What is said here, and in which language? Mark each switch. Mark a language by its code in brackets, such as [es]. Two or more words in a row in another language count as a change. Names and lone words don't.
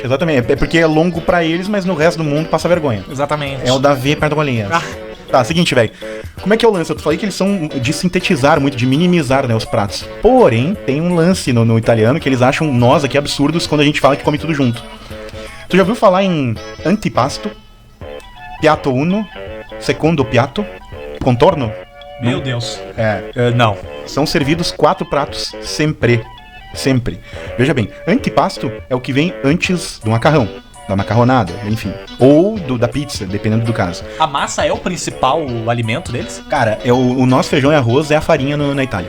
[pt] É porque é longo pra eles, mas no resto do mundo passa vergonha. Exatamente. É o Davi perto da golinha. Tá, seguinte, velho. Como é que é o lance? Eu falei que eles são de sintetizar muito, de minimizar, né, os pratos. Porém, tem um lance no italiano que eles acham nós aqui absurdos quando a gente fala que come tudo junto. Tu já ouviu falar em [it] antipasto, piatto uno, secondo piatto, contorno? [pt] Meu Deus. Não. São servidos 4 pratos, sempre. Veja bem, antipasto é o que vem antes do macarrão, da macarronada, enfim. Ou da pizza, dependendo do caso. A massa é o principal alimento deles? Cara, o nosso feijão e arroz é a farinha na Itália.